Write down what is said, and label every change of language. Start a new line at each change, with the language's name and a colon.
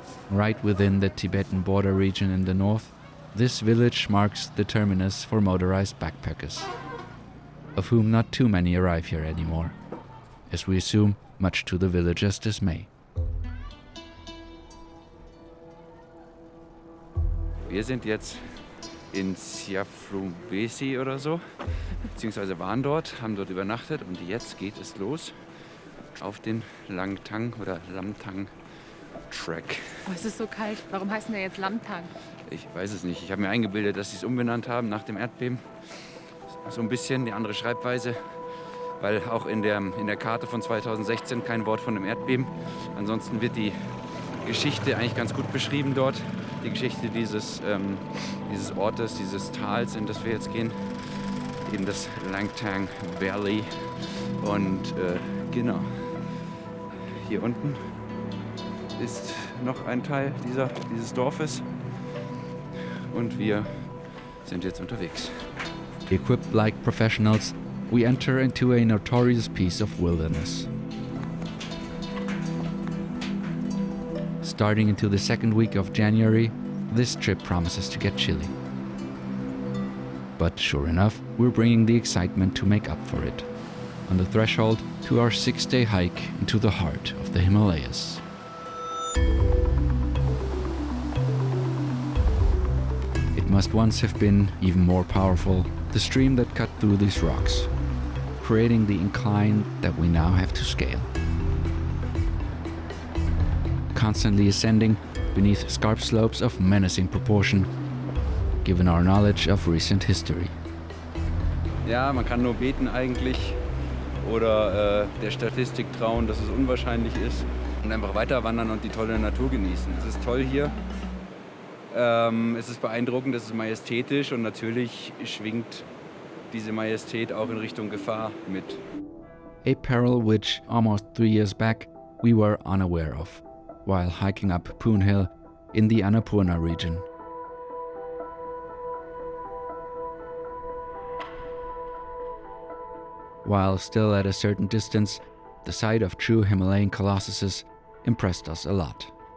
English: Right within the Tibetan border region in the north, this village marks the terminus for motorized backpackers, of whom not too many arrive here anymore, as we assume much to the villagers' dismay.
German: Wir sind jetzt in Siafrumbesi oder so, beziehungsweise waren dort, haben dort übernachtet und jetzt geht es los auf den Langtang oder Langtang Trek. Oh, es ist so kalt. Warum heißt der jetzt Langtang? Ich weiß es nicht. Ich habe mir eingebildet, dass sie es umbenannt haben nach dem Erdbeben. So ein bisschen die andere Schreibweise, weil auch in der Karte von 2016 kein Wort von dem Erdbeben. Ansonsten wird die Geschichte eigentlich ganz gut beschrieben dort. Die Geschichte dieses Ortes, dieses Tals, in das wir jetzt gehen. Eben das Langtang Valley. Und genau, hier unten ist noch ein Teil dieses Dorfes. Und wir sind jetzt unterwegs.
English: Equipped like professionals, we enter into a notorious piece of wilderness. Starting into the second week of January, this trip promises to get chilly. But sure enough, we're bringing the excitement to make up for it, on the threshold to our 6-day hike into the heart of the Himalayas. It must once have been even more powerful, the stream that cut through these rocks, creating the incline that we now have to scale. Constantly ascending beneath scarp slopes of menacing proportion, given our knowledge of recent history.
German: Ja, man kann nur beten eigentlich oder der Statistik trauen, dass es unwahrscheinlich ist und einfach weiter wandern und die tolle Natur genießen. Es ist toll hier, es ist beeindruckend, es ist majestätisch und natürlich schwingt diese Majestät auch in Richtung Gefahr mit.
English: A peril which almost 3 years back we were unaware of, while hiking up Poon Hill in the Annapurna region. While still at a certain distance, the sight of true Himalayan colossuses impressed us a lot.